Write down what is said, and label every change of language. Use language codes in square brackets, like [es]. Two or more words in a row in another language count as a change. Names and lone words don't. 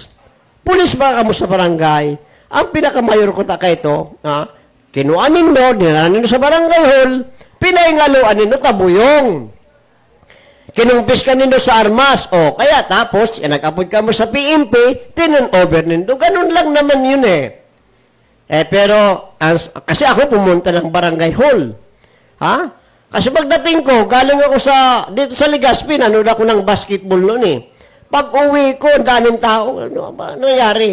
[bik] Pulis ba ka mo sa barangay? Ang pinakamayor ko ta ito, kinuanin no, niranin no sa barangay hall, pinaingaluan nino tabuyong. Kinumpis ka nino sa armas. Kaya tapos, nag-apod ka mo sa PMP, tinan-over nino. [tl] Ganun lang naman yun eh. Pero, kasi ako pumunta ng barangay hall. Kasi pagdating ko, galing ako dito sa Legazpi, nanood ako ng basketball noon eh. Pag uwi ko, daming tao, ano ba nangyari?